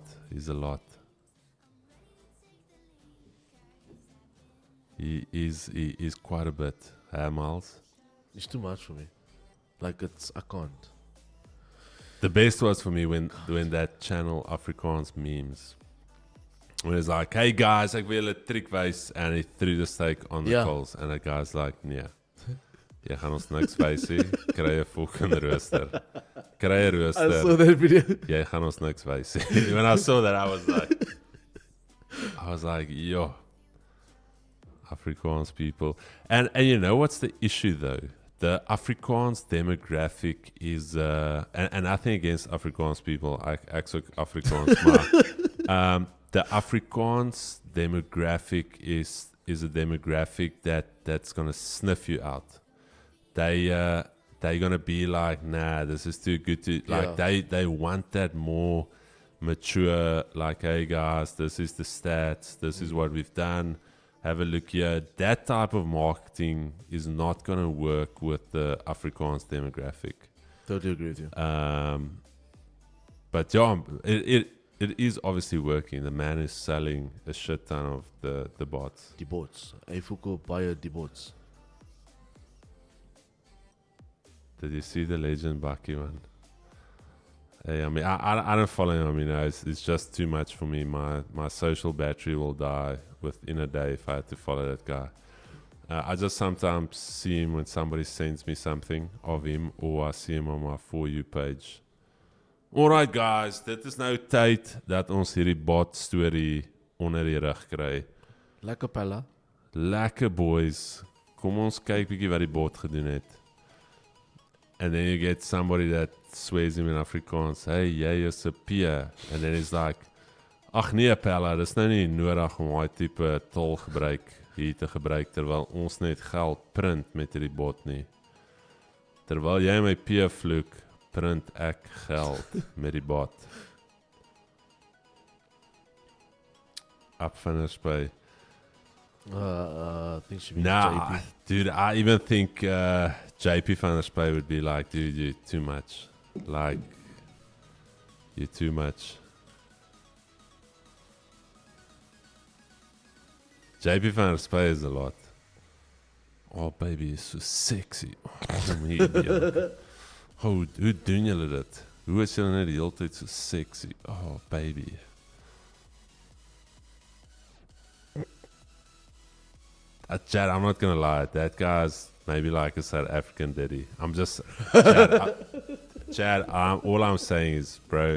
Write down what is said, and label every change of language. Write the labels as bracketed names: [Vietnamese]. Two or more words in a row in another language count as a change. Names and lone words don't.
[English] He's a lot. He is quite a bit. Miles. It's too much for me. Like I can't. The best was for me when that channel Afrikaans memes. When it's like, hey guys, [Afrikaans] ek wil 'n trick wys, [English] and he threw the steak on the coals, and the guy's like, [Afrikaans] nee, jy gaan ons niks wys nie, kry 'n fucking rooster. Kry 'n rooster. [English] I saw that video. [Afrikaans] Jy gaan ons niks wys nie. [English] When I saw that, I was like, yo, Afrikaans people. And you know what's the issue though? The Afrikaans demographic is, and nothing against Afrikaans people, [Afrikaans] ek soek Afrikaans, maar [English] the Afrikaans demographic is a demographic that's gonna sniff you out. They're gonna be like, nah, this is too good to, like, they want that more mature, like, hey guys, this is the stats, this is what we've done, have a look here. That type of marketing is not gonna work with the Afrikaans demographic. Totally agree with you. But yeah, it is obviously working. The man is selling a shit ton of the bots. [Afrikaans] Die bots. Hy verkoop baie die bots. [English] Did you see the legend Bucky one? Hey, I mean, I don't follow him. You know, it's just too much for me. My social battery will die within a day if I had to follow that guy. I just sometimes see him when somebody sends me something of him, or I see him on my For You page. Alright guys, [Afrikaans] dit is nou tyd dat ons hierdie bot story onder die rug kry. Lekker pella. Lekker boys. Kom ons kyk bietjie wat die bot gedoen het. [English] And then you get somebody that swears him in Afrikaans. [Afrikaans] Hey, jy is 'n peer. [English] And then he's like, [Afrikaans] ag nee pella, dis nou nie nodig om daai tipe tol hier te gebruik terwyl ons net geld print met hierdie bot nie. Terwyl jy my peer vloek, print ek geld met die bot. Upfinish by. [English] I think she means Nah, JP. dude, I even think JP van der Spy would be like, dude, you're too much. Like, you're too much. JP van der Spy is a lot. Oh, baby, you're so sexy. [Afrikaans] Oh, hoe doen julle dit? Hoe is julle net die hele tyd so sexy? [English] Oh, baby. Chad, I'm not gonna lie. That guy's maybe like a South African daddy. I'm just Chad. All I'm saying is, bro.